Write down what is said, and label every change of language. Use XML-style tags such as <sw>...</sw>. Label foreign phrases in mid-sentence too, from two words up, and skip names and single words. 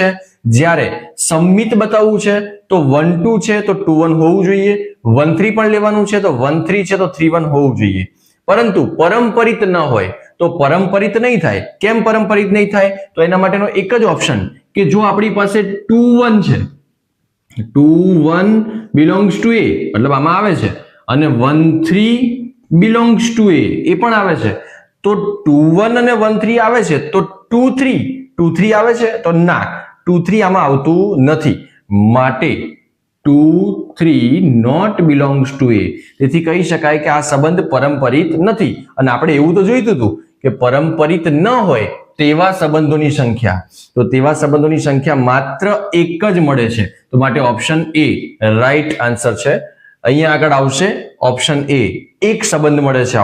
<gu>જ્યારે સંમિત બતાવવું છે તો 1 2 છે તો 2 1 હોવું જોઈએ, 1 3 પણ લેવાનું છે તો 1 3 છે તો 3 1 હોવું જોઈએ. પરંતુ પરંપરિત ન હોય તો પરંપરિત નહીં થાય. કેમ પરંપરિત નહીં થાય? તો એના માટેનો એક જ ઓપ્શન કે જો આપણી પાસે 2 1 છે, 2 1</gu> <en>belongs to a</en> <gu>મતલબ આમાં આવે છે અને 1 3</gu> <en>belongs to a</en> <gu>એ પણ આવે છે, તો 2 1 અને 1 3 આવે છે તો 2 3 આવે છે તો ના, 2 3 આમાં આવતું નથી, માટે 2 3</gu> <en>not belongs to a.</en> <gu>તેથી કહી શકાય કે આ સંબંધ પરંપરિત નથી. અને આપણે એવું તો જોઈતું હતું કે પરંપરિત ન હોય તેવા સંબંધોની સંખ્યા, તો તેવા સંબંધોની સંખ્યા માત્ર એક જ મળે છે, તો માટે ઓપ્શન એ</gu> <en>right answer</en> <gu>છે. અહીંયા આગળ આવશે ઓપ્શન એ, એક સંબંધ મળે છે.</gu>